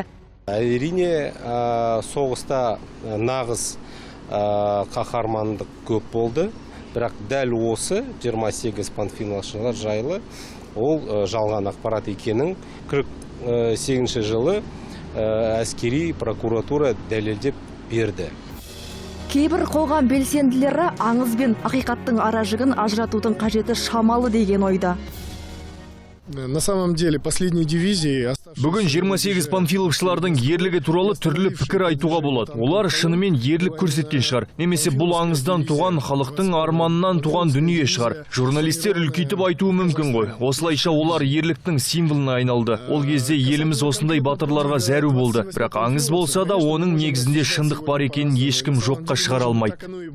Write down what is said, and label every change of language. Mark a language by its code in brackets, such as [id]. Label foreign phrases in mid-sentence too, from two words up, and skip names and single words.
[kk] Әрине, соғыста нағыз қаһармандық көп болды, бірақ дәл осы 28 панфиловшылар жайлы ол жалған ақпарат екенін 48 жылы әскери прокуратура дәлелдеп берді. Кейбір қоғам белсенділері аңыз бен ақиқаттың аражігін ажыратудың қажеті шамалы деген ойда. [ru] На самом деле, последние дивизии... [kk] Бүгін 28 панфиловшылардың ерлігі туралы түрлі пікір айтуға болады. Олар шынымен ерлік көрсеткен шығар. Немесе бұл аңыздан туған, халықтың арманынан туған дүние шығар. Журналистер үлкейтіп айтуы мүмкін ғой. Осылайша олар ерліктің символына айналды. Ол кезде еліміз осындай батырларға зәру болды. Бірақ аңыз болса да, оның негізінде шындық бар екенін ешкім жоққа шығара алмайды.